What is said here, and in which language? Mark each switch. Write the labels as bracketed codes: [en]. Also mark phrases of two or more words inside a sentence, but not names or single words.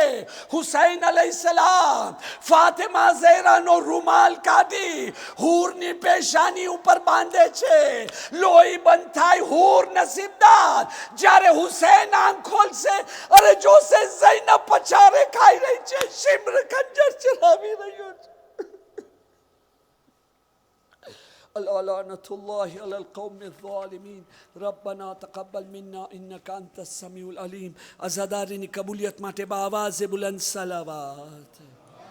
[gu] હુસૈન અલૈહિસ્સલામ ફાતિમા ઝહરાનો રૂમાલ કાઢી હૂરની પેશાની ઉપર બાંધે છે, લોહી બંધ થાય. હૂર નસીબદાર જ્યારે હુસૈન આંખ ખોલશે, અરે જોશે ઝૈનબ પછારે ખાઈ રહી છે, શિમ્ર ખંજર ચલાવી રહ્યો છે. [ar] لعنة الله على القوم الظالمين. ربنا تقبل منا إنك أنت السميع العليم. [gu] અઝાદારીની કબૂલિયત માટે બાવાઝ બુલંદ સલવાત.